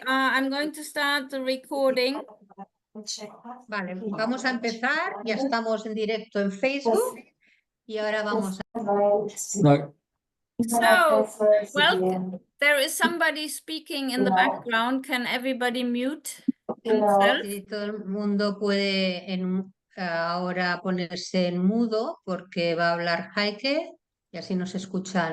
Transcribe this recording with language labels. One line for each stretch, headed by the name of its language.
English: And I'm going to start the recording.
Spanish: Vale, vamos a empezar. Ya estamos en directo en Facebook y ahora vamos a...
English: So, well, there is somebody speaking in the background. Can everybody mute themselves?
Spanish: Si todo el mundo puede ahora ponerse en mudo porque va a hablar Heike y así nos escuchan